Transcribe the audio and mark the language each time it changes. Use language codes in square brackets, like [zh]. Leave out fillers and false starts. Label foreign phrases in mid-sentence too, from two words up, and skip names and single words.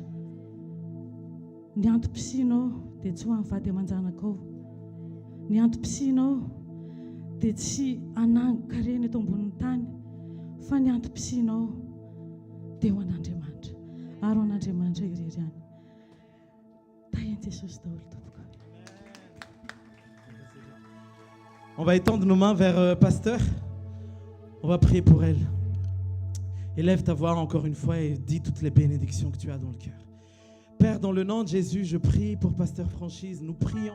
[mg] Ny antom-pisianao dia tsy ho amin'ny vady aman-janakao. Ny antom-pisianao dia tsy anango-karena eto ambonin'ny tany, fa ny antom-pisianao dia ho an'Andriamanitra. Ary ho an'Andriamanitra irery ihany. Tahin Jesosy daholo tompoko. [fr] On va étendre nos mains vers pasteur. On va prier pour elle. Élève ta voix encore une fois et dis toutes les bénédictions que tu as dans le cœur. Père, dans le nom de Jésus, je prie pour pasteur Franchise. Nous prions.